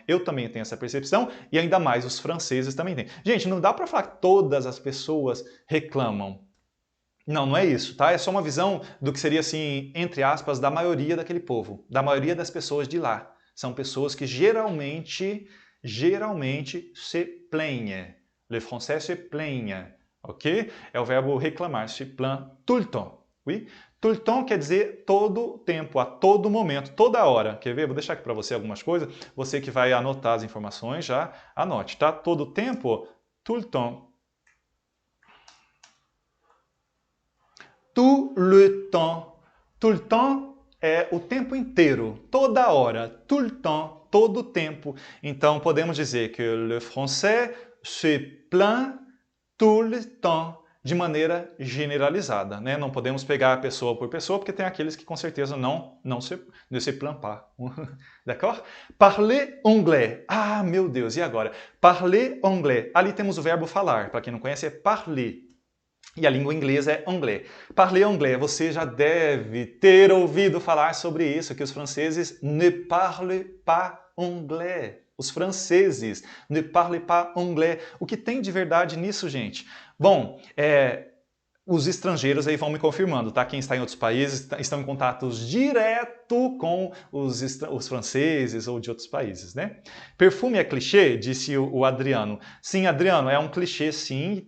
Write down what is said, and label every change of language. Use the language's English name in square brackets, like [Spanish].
[Portuguese] Eu também tenho essa percepção e ainda mais os franceses também têm. Gente, não dá para falar que todas as pessoas reclamam. Não, não é isso, tá? É só uma visão do que seria, assim, entre aspas, da maioria daquele povo, da maioria das pessoas de lá. São pessoas que geralmente se plaignent. [French] Le français se plaignent, ok? [Portuguese] É o verbo reclamar, [French] se plaint tout le temps, oui? [Portuguese] Tout le temps quer dizer todo tempo, a todo momento, toda hora. Quer ver? Vou deixar aqui para você algumas coisas. Você que vai anotar as informações, já anote, tá? Todo tempo, [French] tout le temps. Tout le temps. Tout le temps [Portuguese] é o tempo inteiro, toda hora. Tout le temps, todo tempo. Então, podemos dizer que [French] le français se plaint tout le temps, [Portuguese] de maneira generalizada, né? Não podemos pegar pessoa por pessoa, porque tem aqueles que com certeza não [French] se plaint pas. D'accord? Parler anglais. [Portuguese] Ah, meu Deus, e agora? [French] Parler anglais. [Portuguese] Ali temos o verbo falar. Para quem não conhece, é parler. E a língua inglesa é anglais. Parler anglais, você já deve ter ouvido falar sobre isso, que os franceses [French] ne parlent pas anglais. [Portuguese] Os franceses [French] ne parlent pas anglais. [Portuguese] O que tem de verdade nisso, gente? Bom, os estrangeiros aí vão me confirmando, tá? Quem está em outros países estão em contatos direto com os franceses ou de outros países, né? Perfume é clichê? Disse o Adriano. Sim, Adriano, é um clichê, sim.